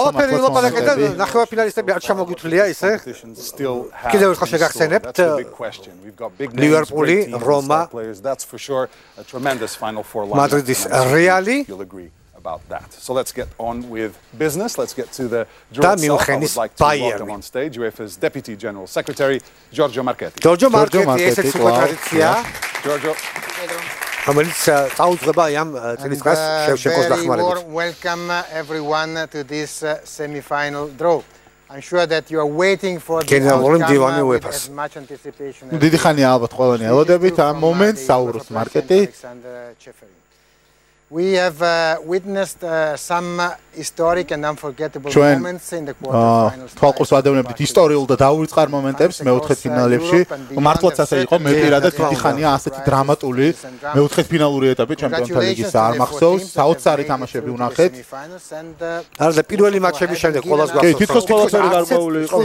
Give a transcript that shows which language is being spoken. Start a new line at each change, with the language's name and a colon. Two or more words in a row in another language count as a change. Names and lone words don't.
Georgian: მართლაც ნახევარფინალისტები არ ჩამოგითვლია ისე კიდევ ერთხელ შეგახსენებთ ლივერპული რომა მადრიდის რეალი
English: about that. So let's get on with business. Let's get to the draw itself. Welcome on stage UEFA's Deputy General Secretary Giorgio Marchetti. Giorgio Marchetti,
Georgian: ესეც უკვე ტრადიცია.
English: Giorgio.
Georgian: რომელიც წაუძღება ამ წელიწადს შევჩენკოს დახმარებით.
English: Welcome everyone to this semi-final draw. I'm sure that you are waiting for the outcome with as much anticipation.
Georgian: დიდი ხანია ალბათ ყველანი ელოდებით ამ მომენტს საუბრობს მარკეტი.
English: We have witnessed some historic and unforgettable moments in the quarterfinals.
Georgian: თვალყურს ვადევნებთ ისტორიულ და დაუვიწყარ მომენტებს მეოთხედფინალებში. მართლაც ასე იყო, მე პირადად დიდი ხანია ასეთი დრამატული მეოთხედფინალური ეტაპი ჩემპიონთა ლიგის არ მახსოვს. საოცარი თამაშები ვნახეთ. არა და პირველი მატჩების შემდეგ ყველას გახსოვს. კი, თითქოს ყველაფერი გარკვეული იყო,